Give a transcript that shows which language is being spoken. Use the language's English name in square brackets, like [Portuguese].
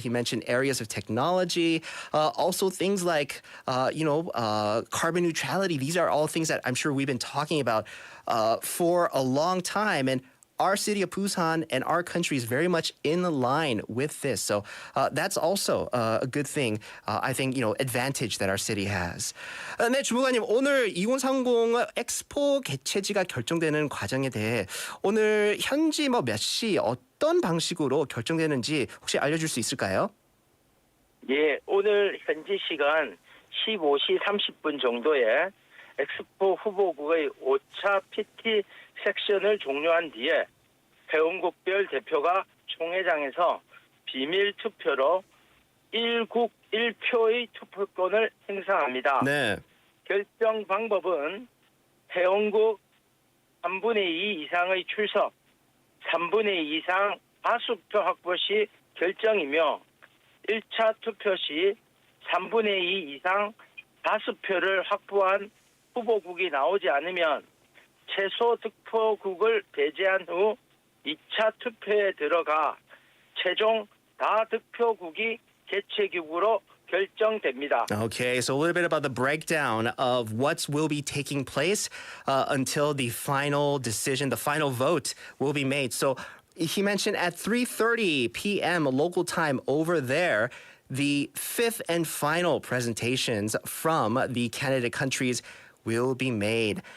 [English] He mentioned areas of technology, also things like, carbon neutrality. These are all things that I'm sure we've been talking about for a long time. And our city of Busan and our country is very much in line with this. So that's also a good thing, I think, advantage that our city has. [Korean] 네, 주무관님, 오늘 2030 엑스포 개최지가 결정되는 과정에 대해 오늘 현지 몇 시 어떤 방식으로 결정되는지 혹시 알려줄 수 있을까요? 예, 오늘 현지 시간 15시 30분 정도에 엑스포 후보국의 5차 PT 섹션을 종료한 뒤에 회원국별 대표가 총회장에서 비밀 투표로 1국 1표의 투표권을 행사합니다. 네. 결정 방법은 회원국 3분의 2 이상의 출석, 3분의 2 이상 다수표 확보 시 결정이며 1차 투표 시 3분의 2 이상 다수표를 확보한 후보국이 나오지 않으면 최소 득표국을 배제한 후 2차 투표에 들어가 최종 다득표국이 개최국으로 결정됩니다. [English] Okay, so a little bit about the breakdown of what will be taking place until the final decision, the final vote will be made. So he mentioned at 3:30 p.m. local time over there, the fifth and final presentations from the candidate countries will be made.